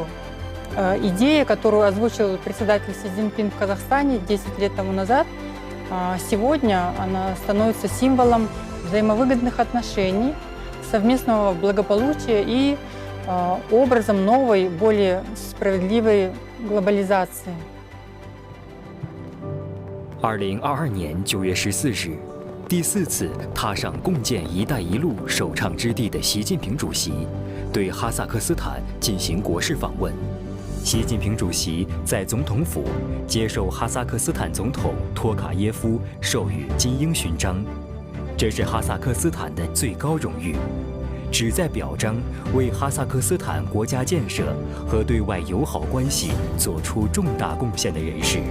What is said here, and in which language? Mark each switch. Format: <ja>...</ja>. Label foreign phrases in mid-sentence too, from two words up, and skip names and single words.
<ru>Идея, которую озвучил председатель Си Цзиньпин в Казахстане 10 лет тому назад, сегодня она становится символом взаимовыгодных отношений, совместного благополучия и образом новой, более справедливой глобализации.</ru> <zh>2022 年9月14日，第4次踏上共建“一带一路”首倡之地的习近平主席，对哈萨克斯坦进行国事访问。习近平主席在总统府接受哈萨克斯坦总统托卡耶夫授予金鹰勋章，这是哈萨克斯坦的最高荣誉，旨在表彰为哈萨克斯坦国家建设和对外友好关系做出重大贡献的人士。</zh>